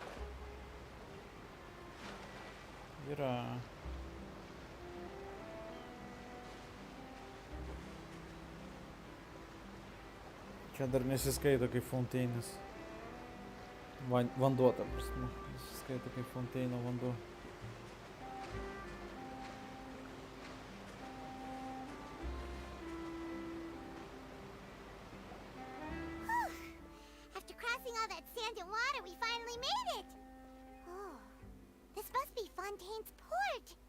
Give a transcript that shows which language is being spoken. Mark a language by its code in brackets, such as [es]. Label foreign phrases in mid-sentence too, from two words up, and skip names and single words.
[lt] Yra. Čia dar nesiskaito kaip Fontaine'as. Vanduo, ta prasme. Nesiskaito kaip Fontaine'o vanduo. [en] After crossing all that sand and water, we finally made it! Oh, this must be Fontaine's port!